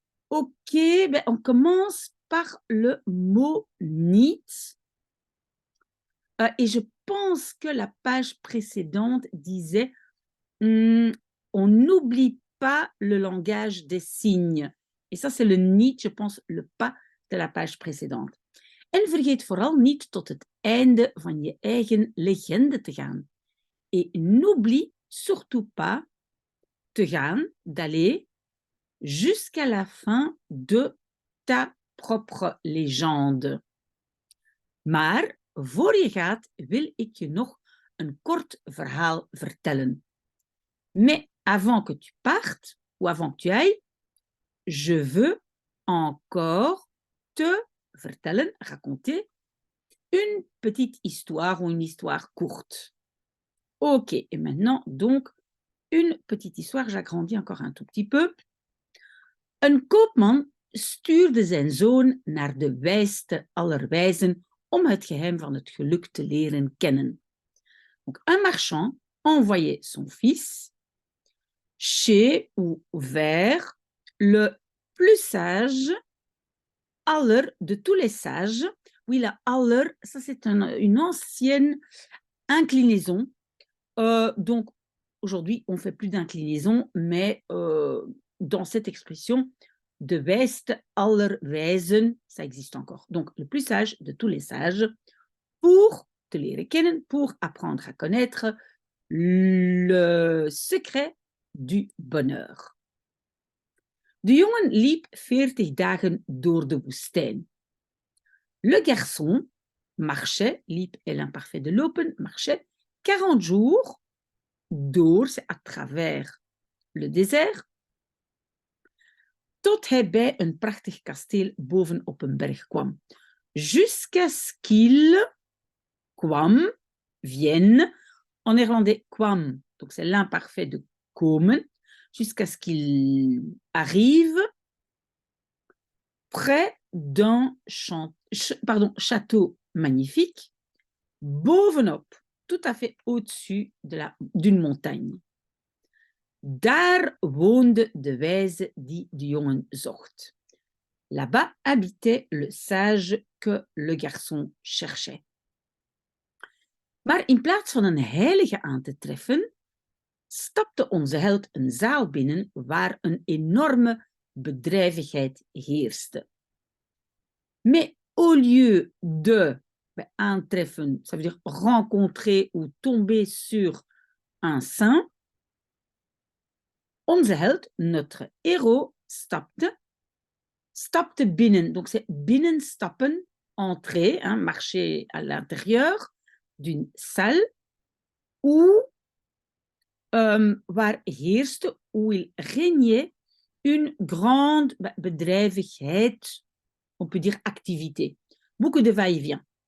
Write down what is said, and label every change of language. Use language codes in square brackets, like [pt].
[fr] Ok, on commence par le mot nid. Et je pense que la page précédente disait on n'oublie pas le langage des signes. Et ça, c'est le niet, je pense, le pas de la page précédente. [nl] En vergeet vooral niet tot het einde van je eigen legende te gaan. [fr] Et n'oublie surtout pas [nl] te gaan, [fr] d'aller jusqu'à la fin de ta propre légende. [nl] Maar voor je gaat, wil ik je nog een kort verhaal vertellen. [fr] Mais avant que tu partes, ou avant que tu ailles, je veux encore te vertellen, raconter, une petite histoire ou une histoire courte. Ok, et maintenant, donc, une petite histoire, j'agrandis encore un tout petit peu. [nl] Een koopman stuurde zijn zoon naar de wijste aller wijzen om het geheim van het geluk te leren kennen. [fr] Donc, un marchand envoyait son fils chez ou vers le plus sage, aller de tous les sages. Oui, la aller, ça c'est une ancienne inclinaison. Donc, aujourd'hui, on ne fait plus d'inclinaison, mais dans cette expression, de [nl] West aller wijzen, [fr] ça existe encore. Donc, le plus sage de tous les sages, pour [nl] te leren kennen, [fr] pour apprendre à connaître le secret du bonheur. [nl] De jongen liep 40 dagen door de woestijn. [fr] Le garçon marchait, liep est l'imparfait de lopen, marchait 40 jours door, c'est à travers le désert, [nl] tot hij bij een prachtig kasteel boven op een berg kwam. [fr] Jusqu'à ce qu'il kwam, vienne, en néerlandais kwam, donc c'est l'imparfait de komen, jusqu'à ce qu'il arrive près d'un château magnifique, bovenop, tout à fait au-dessus d'une montagne. [nl] Daar woonde de wijze die de jongen zocht. [fr] Là-bas habitait le sage que le garçon cherchait. [nl] Maar in plaats van een heilige aan te treffen, stapte onze held een zaal binnen waar een enorme bedrijvigheid heerste. [fr] Mais au lieu de aantreffen, ça veut dire rencontrer ou tomber sur un saint, [nl] onze held, [fr] notre héros, [nl] stapte binnen. [fr] Donc c'est binnenstappen, entrer, hein, marcher à l'intérieur d'une salle où [nl] waar heerste, [fr] où il régnait une grande bedrijvigheid, on peut dire activité. Beaucoup de va-et-vient.